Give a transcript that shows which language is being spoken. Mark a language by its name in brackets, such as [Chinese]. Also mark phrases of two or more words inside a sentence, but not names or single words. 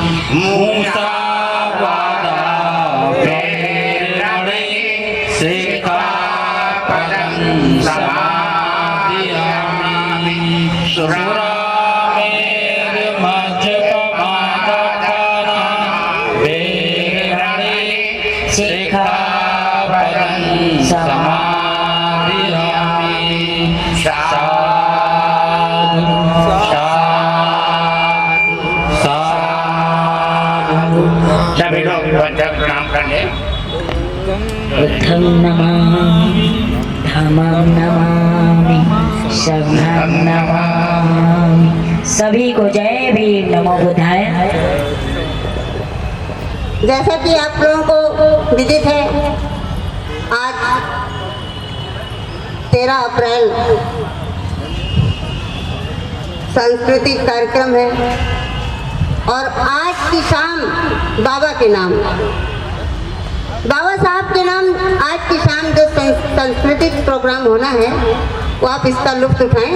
[Pali] मूसावादा सिक्खापदं समादयामि सुरामेर्मज्जपमादखाना सिक्खापदं समादयामि [Hindi] सभी लोग प्रणाम कर ले। [Pali] बुद्धं नमामि धम्मं नमामि संघं नमामि। [Hindi] सभी को जय भीम [Pali] नमो बुद्धाय। [Hindi] जैसा कि आप लोगों को विदित है, आज 13 अप्रैल सांस्कृतिक कार्यक्रम है और आज की शाम बाबा के नाम, बाबा साहब के नाम आज की शाम जो सांस्कृतिक प्रोग्राम होना है वो आप इसका लुत्फ उठाएं।